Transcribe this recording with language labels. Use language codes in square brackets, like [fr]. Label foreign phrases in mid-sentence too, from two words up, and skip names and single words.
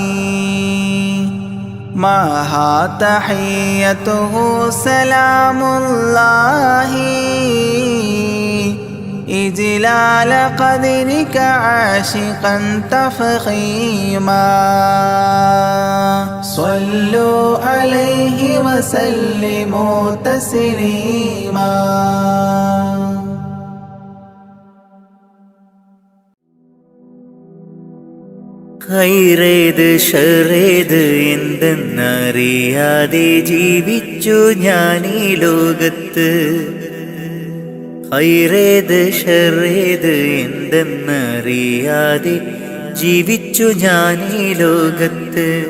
[ar] معها تحيته سلام الله إجلال قدرك عاشقا تفخيما صلوا عليه وسلموا تسليما [ml] ഖൈറേത് ഷറേത് എന്തെന്നറിയാതെ ജീവിച്ചു ഞാൻ ഈ ലോകത്ത്. ഖൈറേത് ഷറേത് എന്തെന്നറിയാതെ ജീവിച്ചു ഞാൻ ഈ ലോകത്ത്.